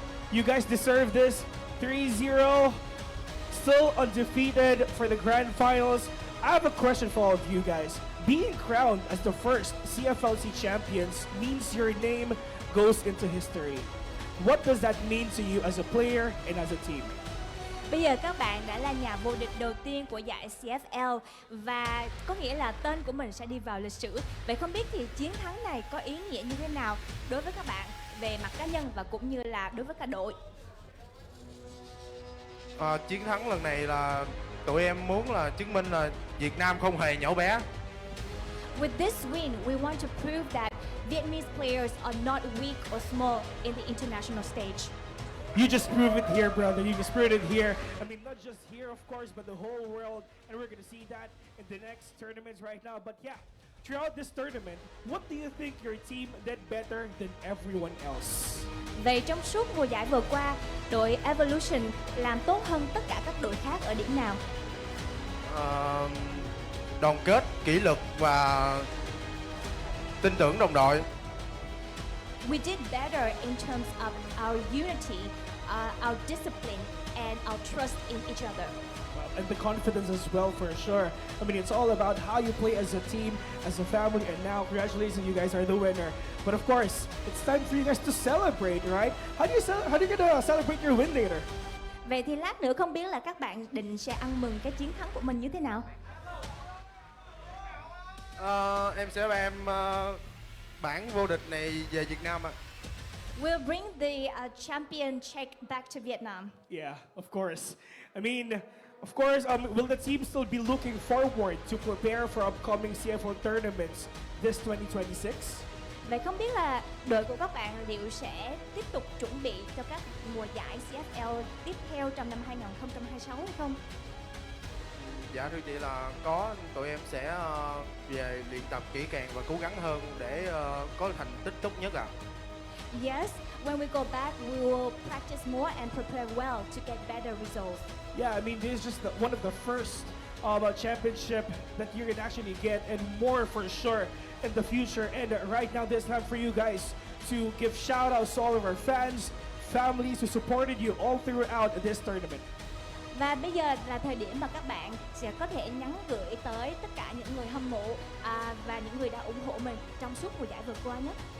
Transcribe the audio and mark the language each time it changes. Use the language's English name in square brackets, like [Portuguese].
[English] You guys deserve this. 3-0, still undefeated for the grand finals. I have a question for all of you guys. Being crowned as the first CFLC champions means your name goes into history. What does that mean to you as a player and as a team? [Vietnamese] Bây giờ các bạn đã là nhà vô địch đầu tiên của giải CFL và có nghĩa là tên của mình sẽ đi vào lịch sử. Vậy không biết thì chiến thắng này có ý nghĩa như thế nào đối với các bạn về mặt cá nhân và cũng như là đối với cả đội? Chiến thắng lần này là tụi em muốn là chứng minh là Việt Nam không hề nhỏ bé. [English] With this win, we want to prove that Vietnamese players are not weak or small in the international stage. You just prove it here, brother. You just proved it here. I mean, not just here, of course, but the whole world. And we're going to see that in the next tournaments right now. But yeah, throughout this tournament, what do you think your team did better than everyone else? [Vietnamese] Vậy trong suốt mùa giải vừa qua, đội Evolution làm tốt hơn tất cả các đội khác ở điểm nào? Đoàn kết, kỷ luật và tin tưởng đồng đội. [English] We did better in terms of our unity, our discipline, and our trust in each other. And the confidence as well, for sure. I mean, it's all about how you play as a team, as a family, and now, congratulations, you guys are the winner. But of course, it's time for you guys to celebrate, right? How do you gonna celebrate your win later? [Vietnamese] Vậy thì lát nữa không biết là các bạn định sẽ ăn mừng cái chiến thắng của mình như thế nào? Em sẽ đem bảng vô địch này về Việt Nam ạ. [English] We'll bring the champion check back to Vietnam. Yeah, of course. I mean, of course, will the team still be looking forward to prepare for upcoming CFL tournaments this 2026? [Vietnamese] Vậy không biết là đội của các bạn liệu sẽ tiếp tục chuẩn bị cho các mùa giải CFL tiếp theo trong năm 2026 hay không? Dạ thưa chị là có, tụi em sẽ về luyện tập kỹ càng và cố gắng hơn để có thành tích tốt nhất ạ. [English] Yes, when we go back, we will practice more and prepare well to get better results. Yeah, I mean, this is just one of the first championship that you can actually get, and more for sure in the future. And right now, this time for you guys to give shout outs to all of our fans, families who supported you all throughout this tournament. [Vietnamese] Và bây giờ là thời điểm mà các bạn sẽ có thể nhắn gửi tới tất cả những người hâm mộ và những người đã ủng hộ mình trong suốt mùa giải vừa qua nhé.